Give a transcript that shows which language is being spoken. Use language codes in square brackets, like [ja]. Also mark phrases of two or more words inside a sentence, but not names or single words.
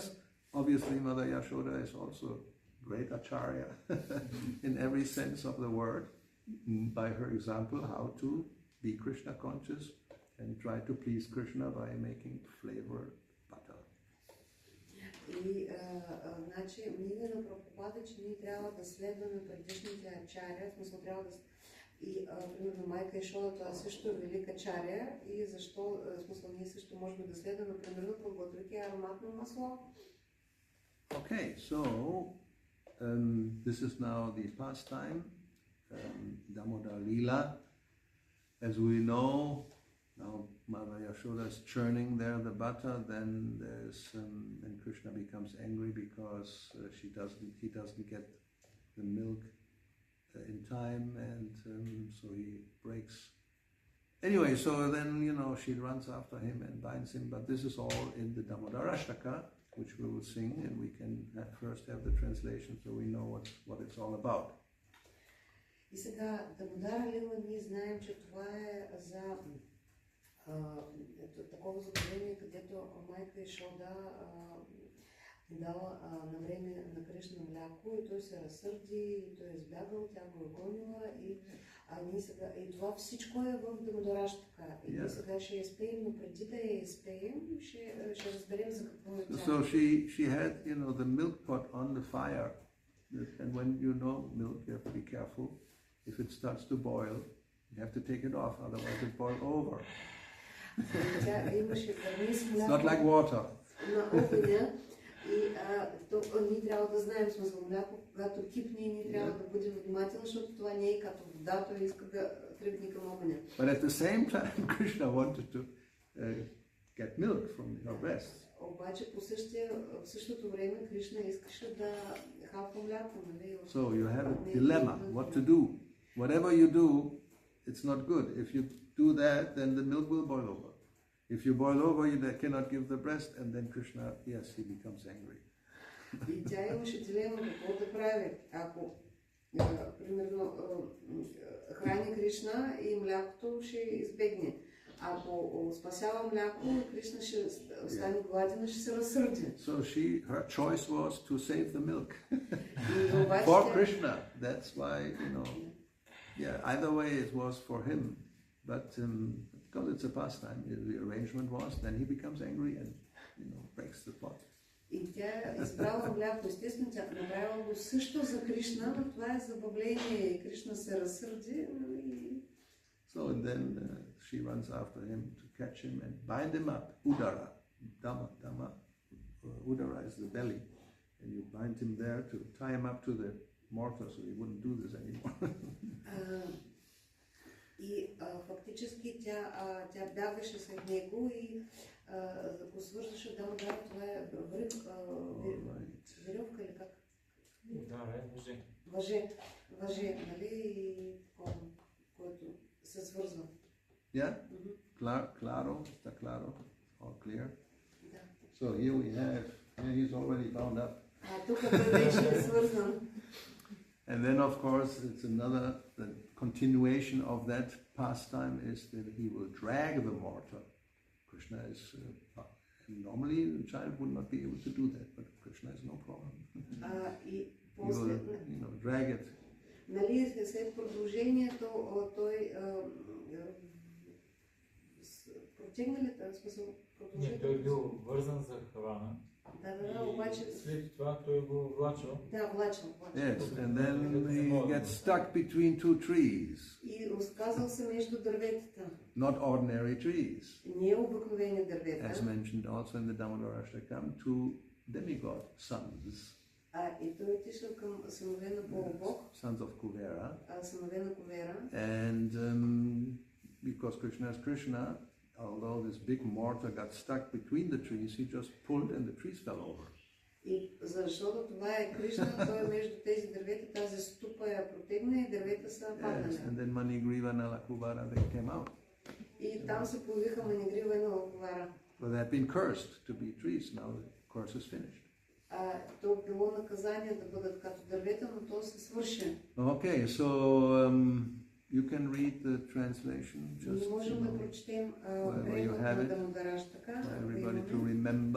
[en] Obviously, Mother Yashoda is also great acharya in every sense of the word, by her example, how to be Krishna conscious and try to please Krishna by making flavored butter. [bg] И значи мнение на Прабхупада, че ние трябва да следваме предишните ачаря, в смисъл трябва да... И примерно майка Ешода, това също е велика чаря, и защо, в смисъл ние също можем да следваме, примерно подготвяйки ароматно масло. [en] Okay, so this is now the pastime, Damodara-lila. As we know, now Mother Yashoda is churning there the butter, then there's and Krishna becomes angry because he doesn't get the milk in time, and so he breaks. Anyway, so then she runs after him and binds him. But this is all in the Damodarastaka, which we will sing, and we can first have the translation so we know what it's all about. [bg] И сега Дамодара-лила, ние знаем, че това е за такова задължение, където майка Ешода дала на време на Кришна мляко, и той се разсърди, и той е избягал, тя го е гонила, и това всичко е в Дамодарастака. И ние сега ще я изпеем, но преди да я изпеем, ще разберем за какво е тя. [en] So she had, the milk pot on the fire, and when milk, you have to be careful. If it starts to boil, you have to take it off, otherwise it boils over. It's not like water. [bg] И ние трябва да знаем, смисъл мляко, когато кипне, ние трябва да бъдем внимателни, защото това не е като вода, той иска да тръгне към огъня. [en] But at the same time, Krishna wanted to get milk from her breast. [bg] Обаче в същото време Кришна искаше да хапва мляко, нали? [en] So you have a dilemma, what to do. Whatever you do, it's not good. If you do that, then the milk will boil over. If you boil over, you cannot give the breast, and then Krishna, yes, he becomes angry. [bg] И тя имаше дилема какво да прави. Ако, примерно, храни Кришна и млякото ще избегне. Ако спасява мляко, Кришна ще стане гладен и ще се разсърди. [en] So her choice was to save the milk for Krishna. That's why, Yeah, either way it was for him, but because it's a pastime, the arrangement was, then he becomes angry and breaks the pot. [bg] И тя избрала мляко. Естествено, тя направила го също за Кришна, но това е забавление и Кришна се разсърди. [en] So and then she runs after him to catch him and bind him up. Udara, Dama. Udara is the belly, and you bind him there to tie him up to the mortar so he wouldn't do this anymore. [bg] И фактически тя бягаше след него и го свързваше Дамодара. Това е веревка или как? Въже, нали, който се свързва. [en] Yeah? [es] Claro, está claro, [en] all clear. [bg] Да. [en] So here we have, he's already bound up. [bg] Тук беше свързан. [en] And then, of course, it's the continuation of that pastime is that he will drag the mortar. Krishna is, normally the child would not be able to do that, but Krishna has no problem. He will, drag it. [bg] Нали, след продължението, той протегна ли тази смисъл? Не, той е бил вързан за хвана. Да, обаче... След това той го влачал. Да, влачал. [en] Yes, and then he gets stuck between two trees. [bg] И оказал се между дърветата. [en] Not ordinary trees. [bg] Не обикновени дървета. [en] As mentioned also in the Damodarastaka, two demigod sons. [bg] И той отишъл към синове на Полубог. [en] Sons of Kuvera. [bg] Синове на Кувера. [en] And because Krishna is Krishna, although this big mortar got stuck between the trees, he just pulled and the trees fell over. [bg] И защото това е Кришна, той е между тези дървета, тази ступа я протегна и дървета са паднали. [en] Yes, and then Manigriva and Alakubara, they came out. [bg] И там се появиха Манигрива и Алакубара. [en] But they had been cursed to be trees. Now the curse is finished. [bg] То било наказание да бъдат като дървета, но то се свърши. [en] Okay, so you can read the translation. Just [bg] можем да прочетем превод на Дамодарастака. [en] Everybody to remember.